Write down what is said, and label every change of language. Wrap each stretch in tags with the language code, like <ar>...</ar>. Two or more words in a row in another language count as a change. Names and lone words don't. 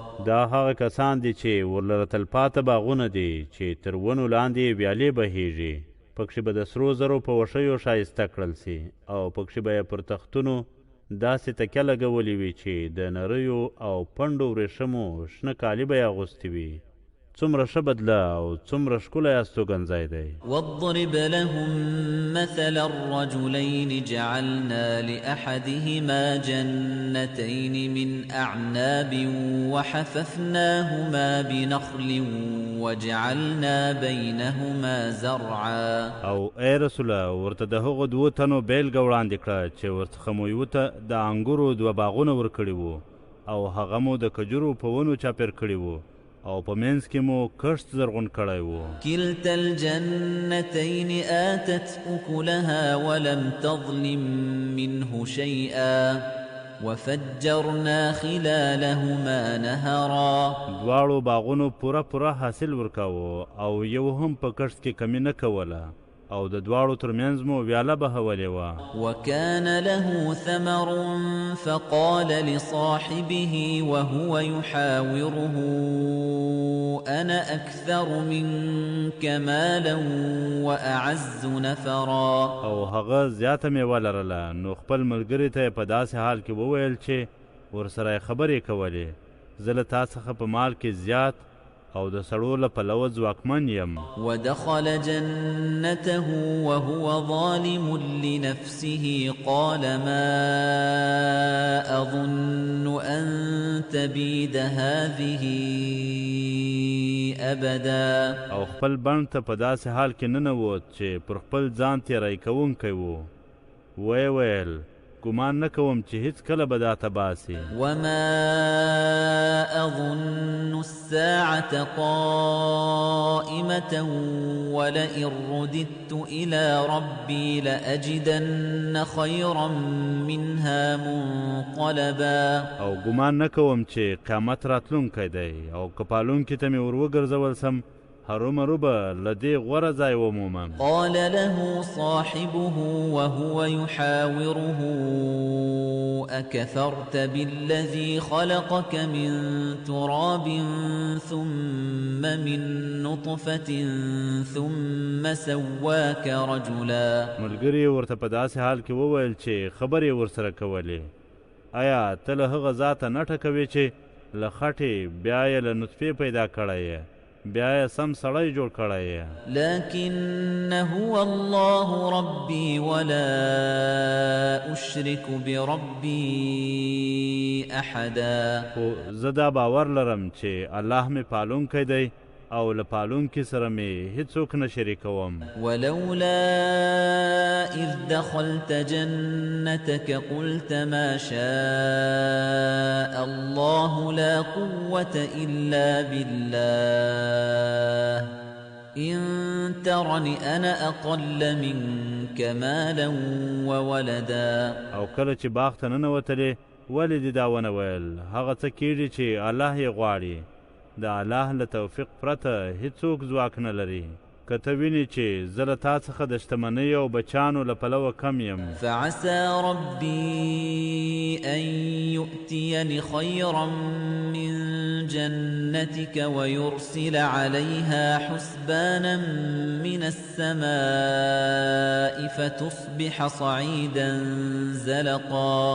<ps>دا هغه کسان دي چې ورلره تلپاته باغونه دي چې تر ونو لاندې ویالې بهیږي، پکښې به د سرو زرو په وښیو ښایسته کړل سي، او پکښې به یې پر تختونو داسې تکیه لګولې وي چې د نریو او پنډو ورېښمو شنه کالي به یې اغوستي وي. څومره ښه بدله او څومره ښکلی استوګنځی دی.</ps> <ar>واضرب لهم مثل الرجلين جعلنا لأحدهما جنتين من أعناب وحففناهما بنخل وجعلنا بينهما زرعا.</ar> <ps>او ای رسوله ورته د هغو دوو تنو بیلګه وړاندې کړه چې ورڅخه مو یوه ته د انګورو دوه باغونه ورکړي وو، او هغه مو د کجورو په ونو چاپېر کړي وو، او په منځ کې مو کښت زرغون کړی و.</ps> <ar>كلتا الجنتين آتت أكلها ولم تظلم منه شيئا وفجرنا خلالهما نهرا.</ar> <ps>دواړو باغونو پوره حاصل ورکاوه او یو هم په کښت کې کمی نه کوله، او د دواړو ترمنځ مو ویاله بهولې وه.</ps> <ar>وكان له ثمر فقال لصاحبه وهو يحاوره أنا أكثر منك مالا وأعز نفرا.</ar> <ps>او هغه زیاته میوه لرله، نو خپل ملګري ته په داسې حال کې وویل چې ورسره یې خبرې کولې، زه له تا څخه په مال کې زیات او د سړو له پلوه ځواکمن یم.</ps> <ar>ودخل جنته وهو ظالم لنفسه قال ما أظن أن تبيد هذه أبدا.</ar> <ps>او خپل بڼ ته په داسې حال کې ننوت چې پر خپل ځان تیری کوونکی و. ویې ویل ګمان نه کوم چې هیڅ کله به دا تباسي.</ps> <ar>وما أظن الساعة قائمة ولئن رددت إلى ربي لأجدن خيرا منها منقلبا.</ar> <ps>او ګمان نه کوم چې قیامت راتلونکی دی، او که پالونکي ته مې ور وګرځول سم هرومرو به له دې غوره ځای ومومم.</ps> <ar>قال له صاحبه وهو يحاوره أكفرت بالذي خلقك من تراب ثم من نطفة ثم سواك رجلا.</ar> <ps>ملګري ورته په داسې حال کې وویل چې خبرې ورسره کولې، آیا ته له هغه ذاته نه ټکوې چې له خټې بیا یې له نطفې پیدا کړی یې، بیا یې سم سړی جوړ کړی یې.</ps> <ar>لكن هو الله ربي ولا أشرك بربي أحدا.</ar> <ps>خو زه دا باور لرم چې الله مې پالونکی دی او له پالونکي سره مې هیڅوک نه شریکوم.</ps> <ar>ولولا إذ دخلت جنتك قلت ما شاء الله لا قوة إلا بالله إن ترني أنا أقل منك مالا وولدا.</ar> <ps>او کله چې باغ ته ننوتلې ولې دې دا ونه ویل هغه څه کېږي چې الله یې غواړي. د الله له توفیق پرته هیڅوک ځواک نه لري. که ته وینې چې زه له تا څخه د شتمنۍ او بچیانو له پلوه کم یم.</ps> <ar>فعسى ربي أن يؤتيني خيرا من جنتك ويرسل عليها حسبانا من السماء فتصبح صعيدا زلقا.</ar>